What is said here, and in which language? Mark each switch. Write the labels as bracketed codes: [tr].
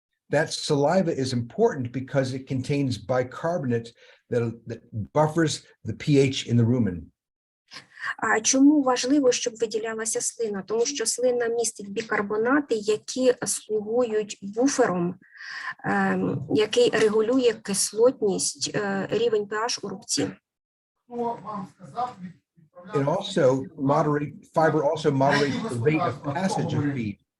[en] That saliva is important because it contains bicarbonate that buffers the pH in the rumen. [uk] Чому важливо, щоб виділялася слина? Тому що слина містить бікарбонати, які слугують буфером, який регулює кислотність, рівень pH у рубці. [en] It also fiber also moderates the rate of passage of feed.